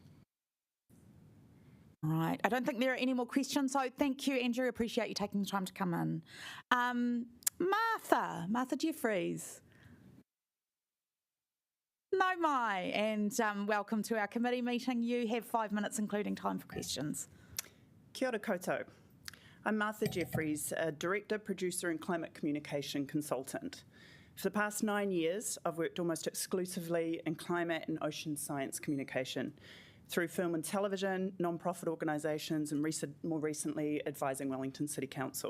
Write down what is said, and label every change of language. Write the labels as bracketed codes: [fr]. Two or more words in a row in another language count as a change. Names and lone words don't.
[en] Right. I don't think there are any more questions, so thank you, Andrew. Appreciate you taking the time to come in. Martha Jeffries. [mi] No mai, [en] and welcome to our committee meeting. You have 5 minutes, including time for questions. [mi] Kia ora koutou. [en] I'm Martha Jeffries, a Director, Producer and Climate Communication Consultant. For the past 9 years, I've worked almost exclusively in climate and ocean science communication, through film and television, non-profit organisations, and more recently advising Wellington City Council.